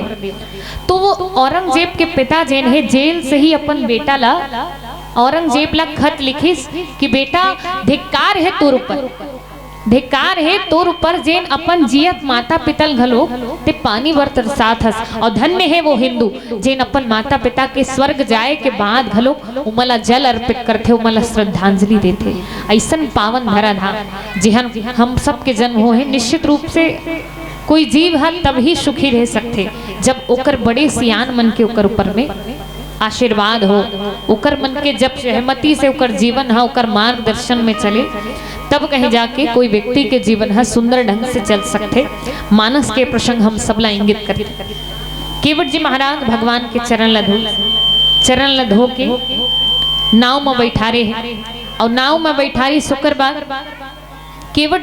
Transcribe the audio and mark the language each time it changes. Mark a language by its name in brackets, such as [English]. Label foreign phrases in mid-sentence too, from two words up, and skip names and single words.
[Chhattisgarhi] तो वो औरंगजेब के पिता जेन है जेल से ही अपन बेटा ला औरंगजेब ला खत लिखिस कि बेटा धिक्कार है तोर ऊपर, धिक्कार है तोर ऊपर जेन अपन जियत माता पिता घलो ते पानी बर तरसात हस, और धन्य है वो हिंदू जेन अपन माता पिता के स्वर्ग जाए के बाद घलो उमला जल अर्पित करते, उमला श्रद्धांजलि देते। ऐसा पावन धराधाम जिहन हम सब के जन्म हो है, निश्चित रूप से कोई जीव है तभी सुखी रह सकते जब ओकर बड़े सियान मन के ओकर ऊपर में आशीर्वाद हो, उकर मन के जब सहमति से उकर जीवन है उकर मार्गदर्शन में चले, तब कहीं जाके कोई व्यक्ति के जीवन है सुंदर ढंग से चल सकते। मानस के प्रसंग हम सब ला इंगित करते। केवट जी महाराज भगवान के चरण ला धो के नाव में बैठा रहे हैं, और नाव में बैठारी सोकर बाद केवट